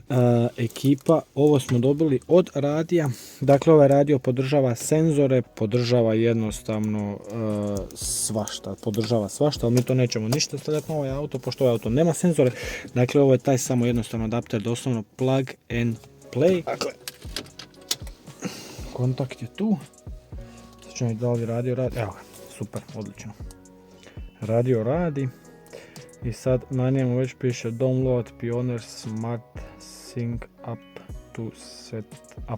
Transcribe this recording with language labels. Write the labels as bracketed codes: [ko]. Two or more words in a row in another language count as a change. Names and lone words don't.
[hr] Ekipa, ovo smo dobili od radija. Dakle, ovaj radio podržava senzore, podržava jednostavno svašta, ali mi to nećemo ništa stavljati na ovaj auto, pošto ovaj auto nema senzore. Dakle, ovo je taj samo jednostavno adapter, doslovno [en] plug and play. [hr] Dakle, kontakt je tu. Sad ćemo da li radio radi, evo ga. Super, odlično. Radio radi i sad na njemu već piše [en] Download Pioneer Smart Sync Up to Set Up.